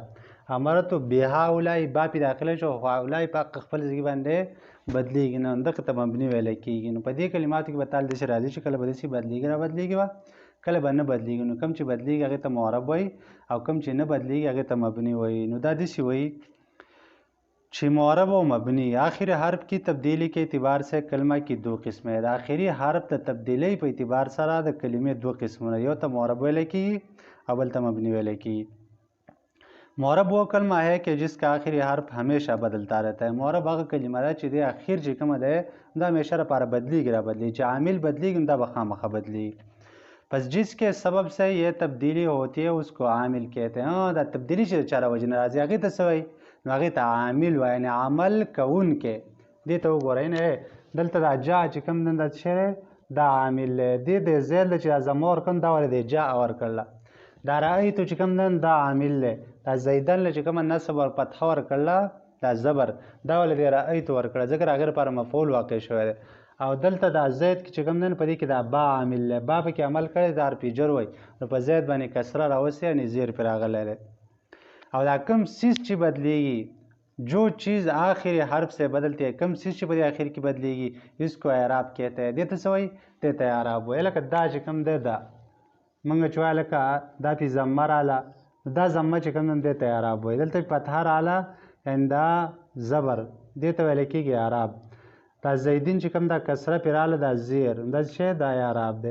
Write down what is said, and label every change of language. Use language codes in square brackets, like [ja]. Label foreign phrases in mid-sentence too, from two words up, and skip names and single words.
[ar] امرتو بهؤلاء [ps] با پې داخله شو خو هؤلاء په خپل ځای باندې بدلیږي نه، دغه ته مبني ویلی کېږي. نو په دې کلماتو کې به تال داسې راځي چې کله به داسې بدلیږي را بدلیږي به، کله به نه بدلیږي. نو کوم چې بدلیږي هغې ته معرب وایي، او کوم چې نه بدلیږي هغې ته مبني وایي. نو دا داسې وایي چې [ur] معرب و مبنی آخر حرف کی تبدیلی کے اعتبار سے کلمہ کی دو قسمیں ہیں. [ps] آخری حرف ته تبدیلی په اعتبار سره د کلمې دوه قسمونه، یو ته معرب ویلی کېږي او بل ته مبنی ویلی کېږي. [ur] معرب وہ کلمہ ہے کہ جس کا آخری حرف ہمیشہ بدلتا رہتا ہے. [ps] معرب هغه کلمه ده چې د اخر چې کومه ده دا همیشه لپاره بدلیږي را بدلیږي، چې عامل بدلیږي دا به خامخا بدلیږي. [ur] پس جس کے سبب سے یہ تبدیلی ہوتی ہے اس کو عامل کہتے ہیں. [ps] دا تبدیلی چې د چا له وجې نه راځي هغې ته څه وایي نو هغې ته عامل وایي، یعنې عمل کوونکی. دې ته وګورئ نه دلته دا جا چې کوم دی دا څه دی دا عامل دی. دې د زیل دی چې دا ضمه ورکړم دا ولې دی جا ورکړله. دا رأیتو چې کوم دی دا عامل دی. دا زیدن چې کومه نصب ور فتحه ورکړله دا زبر، دا ولې دی رأیتو ورکړه ځکه د هغې لپاره مفعول واقع شوی دی. او دلته دا زید چې کوم دی په دې کې دا با عامل دی، با پکې عمل کړی دا حرف جر وایي، نو په زید باندې کسره راوستې یعنې زیر پرې راغلی دی. [ur] اور کم چیز چی بدلے گی، جو چیز آخر حرف سے بدلتی ہے، کم چیز چی بدلے آخر کی بدلے گی اس کو اعراب کہتے ہیں. [ps] دیتا سوئی دیتا اعراب وای. لکه دا چې کوم دی دا موږ چې وایو لکه دا پې ضمه راله، دا ضمه چې کوم دی دیتا اعراب وای. دلته فتحه راله یعنې دا زبر، دې ته ویلی کېږي اعراب. دا زیدین چې کوم دا کسره پې راله دا زیر، دا شی دا اعراب دی.